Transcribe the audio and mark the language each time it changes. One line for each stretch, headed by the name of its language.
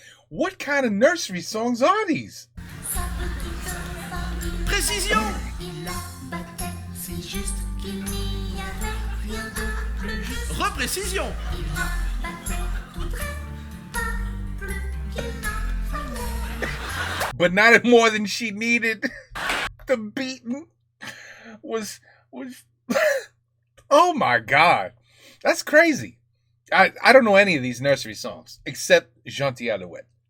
English: What kind of nursery songs are these?
French: Sa petite femme Précision. il la battait si juste qu'il n'y avait rien de plus juste. Reprécision. Il la battait tout près, pas plus qu'il n'en fallait.
English: But not more than she needed. The beating was oh my god. That's crazy. I don't know any of these nursery songs except Gentil Alouette.